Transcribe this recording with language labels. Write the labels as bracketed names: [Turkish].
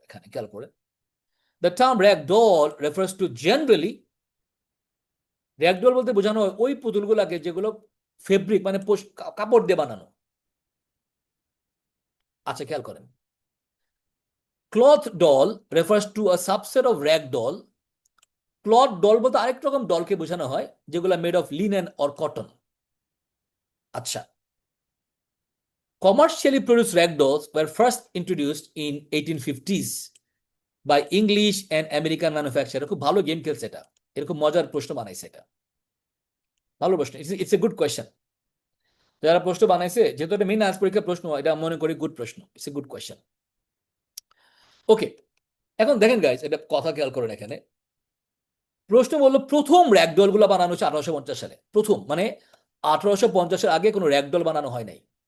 [Bangla] এখানে খেয়াল করে, [English] the term ragdoll refers to generally, [Bangla] ragdoll বলতে বোঝানো হয় ওই পুতুলগুলাকে যেগুলো ফেব্রিক মানে কাপড় দিয়ে বানানো। আচ্ছা, খেয়াল করেন, [English] Cloth doll refers to a subset of rag doll. [Bangla] Cloth doll বলতে আরেক রকম ডলকে বোঝানো হয় যেগুলো [English] Made of linen or cotton. [Bangla] আচ্ছা, [English] commercially produced rag dolls were first introduced in 1850s by English and American manufacturer. [Bangla] খুব ভালো গেম খেলছে এটা, এরকম মজার প্রশ্ন বানাইছে এটা, ভালো প্রশ্ন, [English] It's a good question. [Bangla] যারা প্রশ্ন বানাইছে, যেহেতু এটা মেইন আজ পরীক্ষার প্রশ্ন, এটা মনে করি গুড প্রশ্ন, [English] It's a good question. [Bangla] ওকে, এখন দেখেন গাইজ, এটা কথা খেয়াল করেন, এখানে প্রশ্ন বললো প্রথম র্যাগডল গুলো বানানো হচ্ছে 1850 সালে, প্রথম মানে 1850-এর আগে কোনো র্যাগডল বানানো হয় নাই।